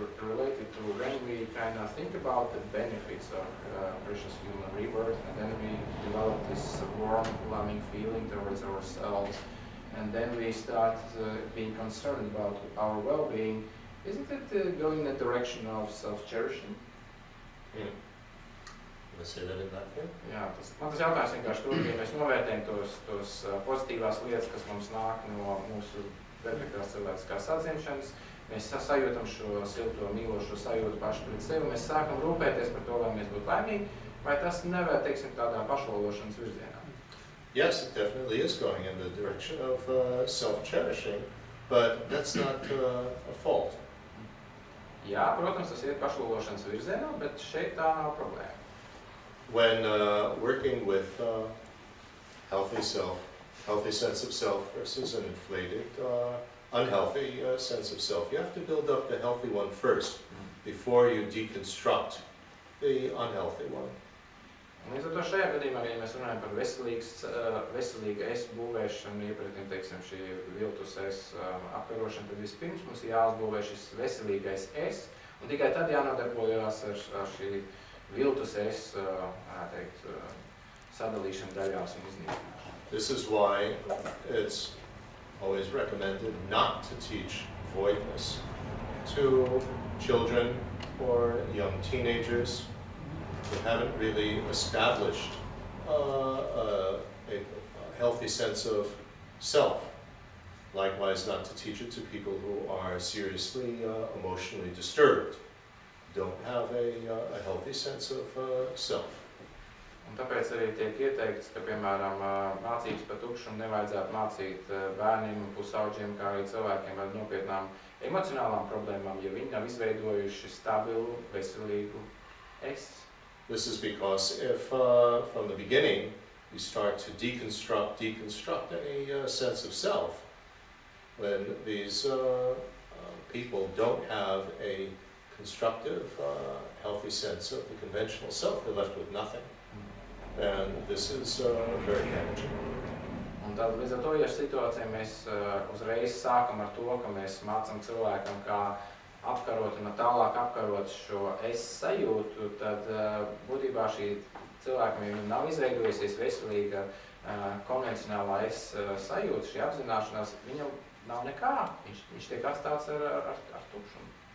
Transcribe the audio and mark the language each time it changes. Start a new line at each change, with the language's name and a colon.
English: Related to when we kind of think about the benefits of precious human rebirth, and then we develop this warm, loving feeling towards ourselves, and then we start being concerned about our well-being, isn't it going in the direction of self-cherishing? Let's say that in that way.
Latvian: Jā, man tas jautājums vienkārši tur, ja mēs novērtējam tos pozitīvās lietas, kas mums nāk no mūsu perfektās cilvēciskās atzimšanas, mēs sajūtam šo silto, mīlošo sajūtu paši pret sevi, mēs sākam rūpēties par to, lai mēs būtu laimīgi, vai tas nevar, teiksim, tādā pašlološanas virzienā?
English: Yes, it definitely is going in the direction of self-cherishing, but that's not a fault.
Latvian: Jā, protams, tas ir pašlološanas virzienā, bet šeit tā nav problēma.
English: When working with healthy self, healthy sense of self versus an inflated, unhealthy sense of self. You have to build up the healthy one first before you deconstruct the unhealthy one.
Latvian: Līdz ar to šajā gadījumā, ja mēs runājam par veselīgu es būvēšanu, iepratim, teiksim, šī viltus es apkarošanu, tad vispirms mums jāuzbūvē šis veselīgais es, un tikai tad jānodarbojās ar šī viltus es, teikt, sadalīšanu daļās un iznīcināšanu.
English: This is why it's always recommended not to teach voidness to children or young teenagers who haven't really established a healthy sense of self. Likewise, not to teach it to people who are seriously emotionally disturbed, don't have a healthy sense of self.
Latvian: Un tāpēc arī tiek ieteikts, ka, piemēram, mācības par tukšumu nevajadzētu mācīt bērniem un pusauģiem, kā arī cilvēkiem ar nopietnām emocionālām problēmām, ja viņi nav izveidojuši stabilu, veselīgu es.
English: This is because if from the beginning you start to deconstruct any sense of self, when these people don't have a constructive, healthy sense of the conventional self, they're left with nothing. And this is very damaging.
Latvian: Un tad līdz ar to, ja situācijā mēs uzreiz sākam ar to, ka mēs mācam cilvēkam, kā apkarot un tālāk apkarot šo es sajūtu, tad būtībā šī cilvēkam, ja nav izveidojusies veselīga konvencionālā es sajūta, šī apzināšanās, viņam nav nekā, viņš tiek atstāts ar tukšumu.